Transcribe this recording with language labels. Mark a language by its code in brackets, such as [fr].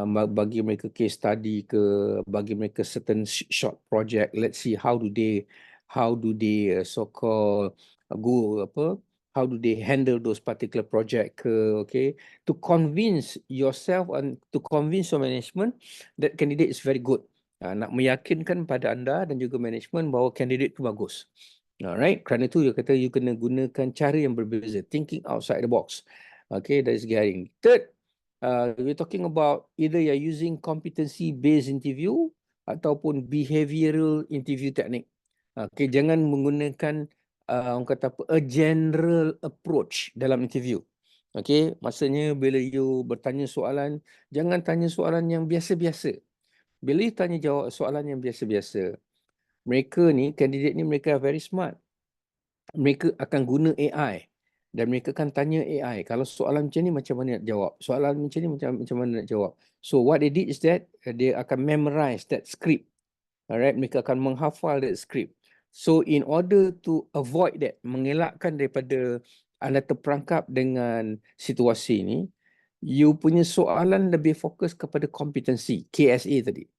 [ms] Bagi mereka [en] case study ke, bagi mereka certain short project. Let's see how do they so-called go apa how do they handle those particular project okay, to convince yourself and to convince your management that candidate is very good. [ms] Nak meyakinkan pada anda dan juga management bahawa candidate tu bagus. [en] Alright, [ms] kerana tu dia kata [en] you [ms] kena gunakan cara yang berbeza, [en] thinking outside the box. Okay, that is getting. Third, we're talking about either you're using competency based interview [ms] ataupun [en] behavioral interview technique. [ms] Okay, jangan menggunakan orang kata apa, [en] a general approach [ms] dalam interview. Okay, maksudnya bila you bertanya soalan, jangan tanya soalan yang biasa-biasa. Bila you tanya jawab soalan yang biasa-biasa, mereka ni, candidate ni mereka [en] very smart. [ms] Mereka akan guna AI dan mereka akan tanya AI. Kalau soalan macam ni macam mana nak jawab? Soalan macam ni macam mana nak jawab? [en] So what they did is that they [ms] akan [en] memorize that script. [ms] Alright, mereka akan menghafal [en] that script. So in order to avoid that, [ms] mengelakkan daripada anda terperangkap dengan situasi ni, you punya soalan lebih fokus kepada kompetensi, KSA tadi.